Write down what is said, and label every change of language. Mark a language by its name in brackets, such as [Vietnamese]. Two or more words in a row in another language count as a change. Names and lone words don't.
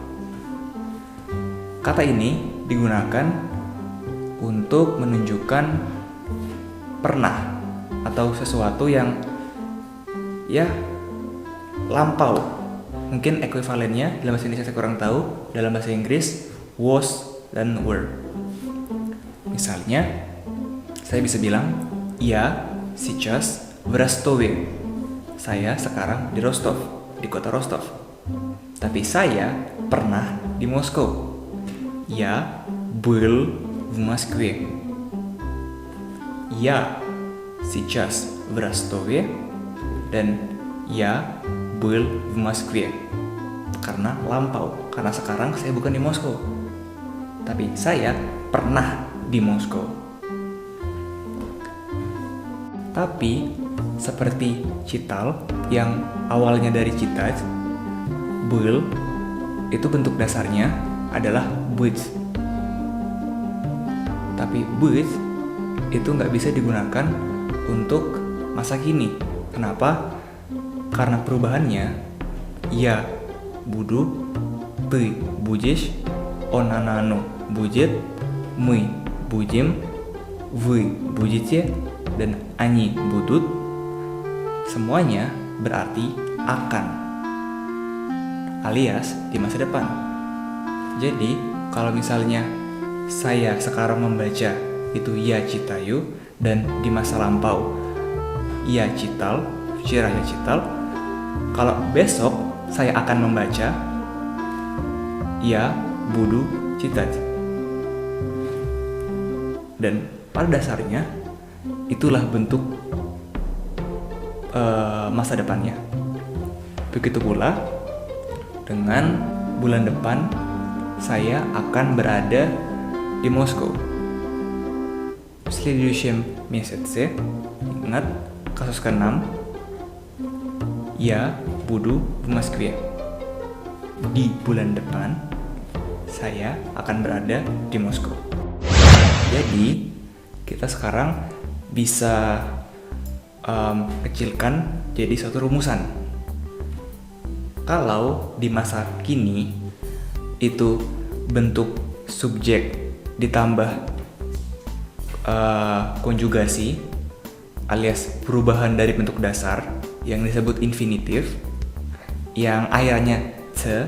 [Indonesian] Kata ini digunakan untuk menunjukkan pernah atau sesuatu yang lampau. Mungkin ekuivalennya dalam bahasa Indonesia saya kurang tahu, dalam bahasa Inggris was dan were. Misalnya saya bisa bilang [Russian] я сейчас в Ростове. [Indonesian] Saya sekarang di Rostov, di kota Rostov. Tapi saya pernah di Moskow. [Russian] Я был в Москве. Я сейчас в Ростове, dan я был в Москве. [Indonesian] Karena lampau, karena sekarang saya bukan di Moskow, tapi saya pernah di Moskow. Tapi seperti cital yang awalnya dari citat, был itu bentuk dasarnya adalah быть. Tapi быть itu nggak bisa digunakan untuk masa kini. Kenapa? Karena perubahannya, [Russian] я буду, ты будешь, он, она, оно будет, мы будем, вы будете, dan они будут. [Indonesian] Semuanya berarti akan, alias di masa depan. Jadi kalau misalnya saya sekarang membaca itu ya citayu, dan di masa lampau ya cital, future ya cital. Kalau besok saya akan membaca ya [Russian] буду читать. [Indonesian] Dan pada dasarnya itulah bentuk masa depannya. Begitu pula dengan bulan depan saya akan berada di Moskow. [Russian] В следующем месяце, [Indonesian] ingat kasus ke-6, [Russian] я буду в Москве. [Indonesian] Di bulan depan saya akan berada di Moskow. Jadi kita sekarang bisa kecilkan jadi suatu rumusan. Kalau di masa kini itu bentuk subjek ditambah konjugasi alias perubahan dari bentuk dasar yang disebut infinitif yang akhirnya ce.